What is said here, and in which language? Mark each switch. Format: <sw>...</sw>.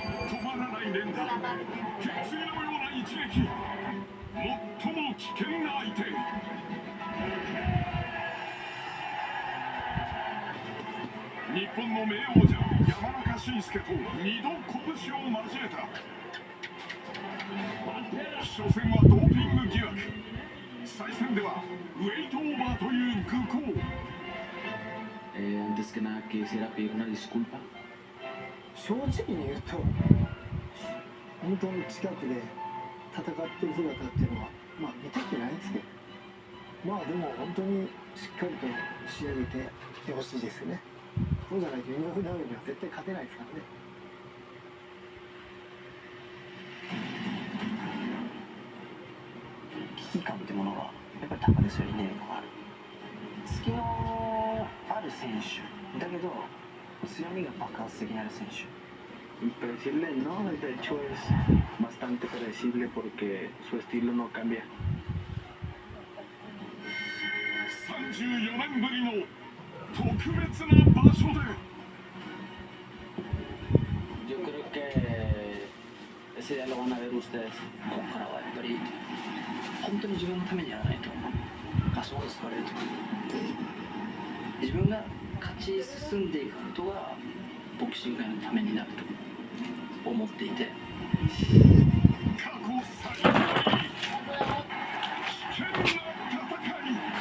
<ja>止まらない連打決意のような一撃最も危険な相手日本の名王者山中慎介と2度拳を交えた初戦はドーピング疑惑再戦ではウェイトオーバーという愚行</ja> <es>Antes que nada quisiera pedir una disculpa.</es> <ja>正直に言うと本当に近くで戦ってる姿っていうのは見てきてないんですけどでも本当にしっかりと仕上げてきてほしいですよね。そうじゃないと井上尚弥には絶対勝てないですからね。危機感ってものがやっぱり高ですよりねある隙のある選手だけど強みが爆発的にある選手</ja> <es>Impredecible no, de hecho es bastante predecible porque su estilo no cambia.</es> <ja>34年ぶりの特別な場所で</ja> <es>Yo creo que ese día lo van a ver ustedes.</es> <ja>ここからはやっぱり本当に自分のためにやらないと足元使われると自分が勝ち進んでいくことがボクシング界のためになると思っていて過去最大危険な戦い</ja>